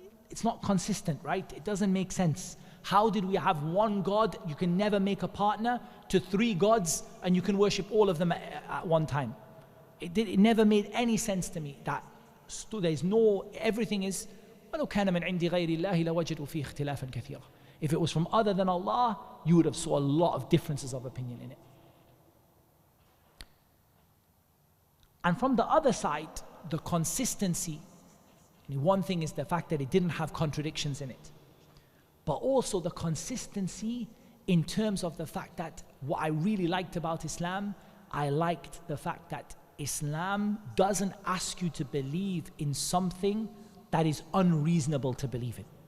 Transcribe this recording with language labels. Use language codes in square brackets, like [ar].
[en] It's not consistent, right? It doesn't make sense. How did we have one God, you can never make a partner, to 3 gods and you can worship all of them at one time? It never made any sense to me. That there's no, everything is, [ar] وَلَوْ كَانَ مِنْ عِنْدِ غَيْرِ اللَّهِ لَوَجَدُوا فِيهِ اخْتِلَافًا كَثِيرًا. [en] If it was from other than Allah, you would have saw a lot of differences of opinion in it. And from the other side, the consistency, one thing is the fact that it didn't have contradictions in it. But also the consistency in terms of the fact that what I really liked about Islam, I liked the fact that Islam doesn't ask you to believe in something that is unreasonable to believe in.